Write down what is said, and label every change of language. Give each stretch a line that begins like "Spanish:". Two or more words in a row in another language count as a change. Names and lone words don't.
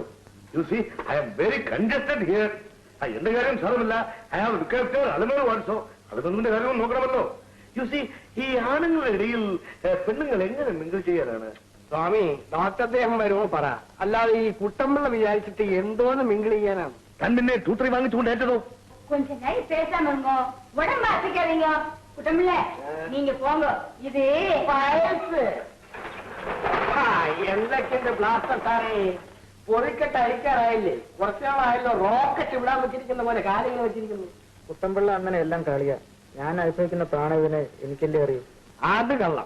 English: you see I am very congested here.
Malayalam: എന്റെ കാര്യം സാരമില്ല.
English: I have requested അലമേൽ വാട്സോ.
Malayalam: അലമേലിന്റെ കാര്യവും നോക്കണമല്ലോ.
English: you see
Malayalam: ഈ ആണുങ്ങളുടെ ഇടയിൽ പെണ്ണുങ്ങൾ എങ്ങനെ മിങ്കിൾ ചെയ്യാനാണ്? സ്വാമി, ഡോക്ടർ അദ്ദേഹം വരുമോ പറ. അല്ലാതെ ഈ കുട്ടമ്പിള്ള വിചാരിച്ചിട്ട് എന്തോന്ന് മിങ്കിൾ ചെയ്യാനാണ്? താൻ പിന്നെ തൂത്രി വാങ്ങിച്ചുകൊണ്ട് ഏറ്റതോ?
Tamil: கொஞ்சம் நை பேசாம இருங்க, உடம்பு அசைக்காதீங்க. குட்டமில்ல, நீங்க போங்க. இது
Malayalam: വയസ്സ്. എന്തൊക്കെയുണ്ട് ബ്ലാസ്റ്റർ സാറേ? പൊറിക്കെട്ട് അഴിക്കാറായില്ലേ? കുറച്ചാളായല്ലോ റോക്കറ്റ് വിടാൻ വെച്ചിരിക്കുന്ന പോലെ കാര്യങ്ങൾ വെച്ചിരിക്കുന്നു. കുട്ടമ്പിള്ള അങ്ങനെ എല്ലാം കളിയാ. ഞാൻ അനുഭവിക്കുന്ന പ്രാണവിനെ എനിക്കല്ലേ അറിയൂ. അത് കള്ളം.